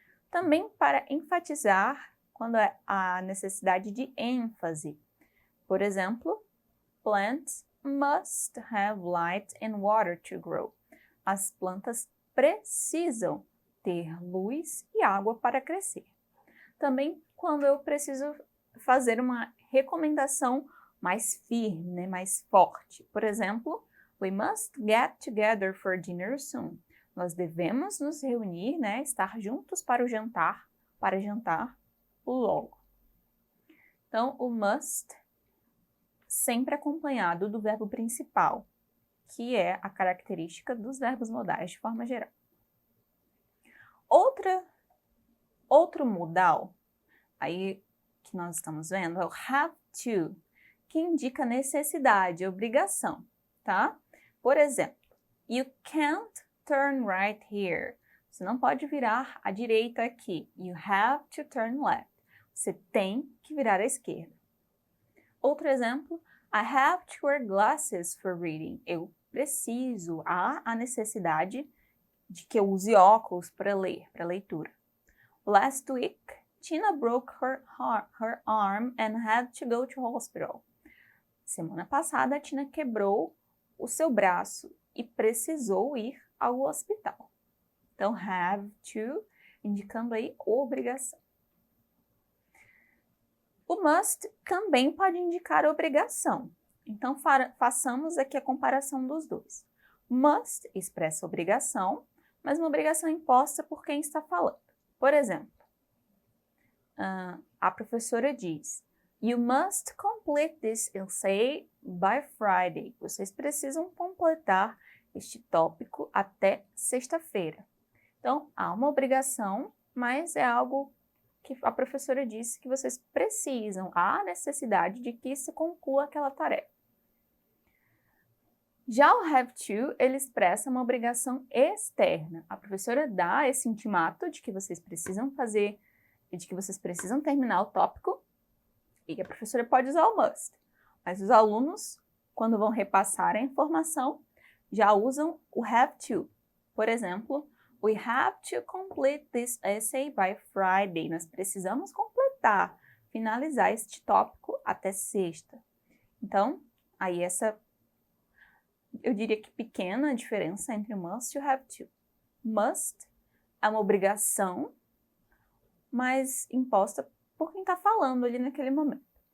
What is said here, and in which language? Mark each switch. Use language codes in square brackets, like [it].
[pt] Também para enfatizar quando há necessidade de ênfase. Por exemplo, [en] plants must have light and water to grow. [pt] As plantas precisam ter luz e água para crescer. Também quando eu preciso fazer uma recomendação mais firme, mais forte. Por exemplo, [en] we must get together for dinner soon. [pt] Nós devemos nos reunir, estar juntos para jantar logo. Então, o must sempre acompanhado do verbo principal, que é a característica dos verbos modais de forma geral. Outro modal, aí que nós estamos vendo, é o have to, que indica necessidade, obrigação, tá? Por exemplo, [en] you can't turn right here. [pt] Você não pode virar à direita aqui. [en] You have to turn left. [pt] Você tem que virar à esquerda. Outro exemplo, [en] I have to wear glasses for reading. [pt] Eu preciso, há a necessidade de que eu use óculos para ler, para leitura. [en] Last week, Tina broke her arm and had to go to hospital. [pt] Semana passada, a Tina quebrou o seu braço e precisou ir ao hospital. Então, have to, indicando aí obrigação. O must também pode indicar obrigação. Então, façamos aqui a comparação dos dois. Must expressa obrigação, mas uma obrigação imposta por quem está falando. Por exemplo, a professora diz, [en] you must complete this essay by Friday. [pt] Vocês precisam completar este tópico até sexta-feira. Então, há uma obrigação, mas é algo que a professora disse que vocês precisam, há necessidade de que se conclua aquela tarefa. Já o have to, ele expressa uma obrigação externa. A professora dá esse intimato de que vocês precisam fazer e de que vocês precisam terminar o tópico, e a professora pode usar o must. Mas os alunos, quando vão repassar a informação, já usam o have to. Por exemplo, [en] we have to complete this essay by Friday. [pt] Nós precisamos completar, finalizar este tópico até sexta. Então, aí eu diria que pequena diferença entre o must e o have to. Must é uma obrigação, mas imposta por quem está falando ali naquele momento.